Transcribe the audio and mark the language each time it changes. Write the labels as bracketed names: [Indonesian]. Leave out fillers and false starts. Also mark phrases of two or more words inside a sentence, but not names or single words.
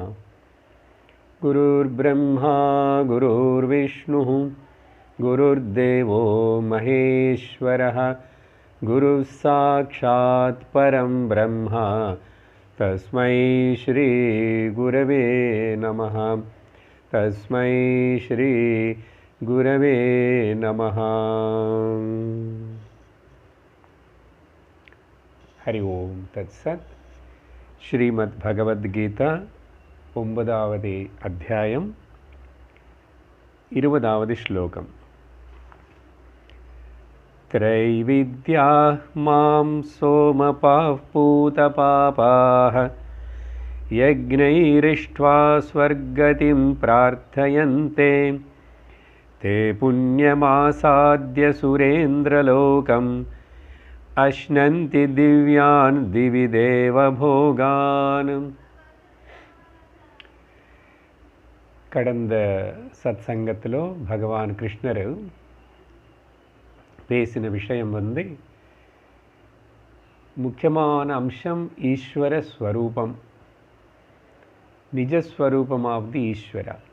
[Sanskrit] गुरुर्ब्रह्मा गुरुर्विष्णुः गुरुर्देवो महेश्वरः गुरुः साक्षात् परं ब्रह्म तस्मै श्री गुरवे नमः। तस्मै श्री गुरवे नमः। हरि ओम तत्सत्। [Tamil] श्रीमद् भगवद्गीता 9வது அத்தியாயம் 20வது ஸ்லோகம். [Sanskrit] त्रैविद्या मां सोमपाः पूतपापाः यज्ञैरिष्ट्वा स्वर्गतिं प्रार्थयन्ते ते पुण्यमासाद्य सुरेन्द्रलोकम् अश्नन्ति दिव्यान् दिवि देवभोगान्. [Tamil] கடந்த சத்சங்கத்திலோ பகவான் கிருஷ்ணர் பேசின விஷயம் முக்கியமான அம்சம் ஈஸ்வர ஸ்வரூபம், நிஜஸ்வரூபமாவது ஈஸ்வரா.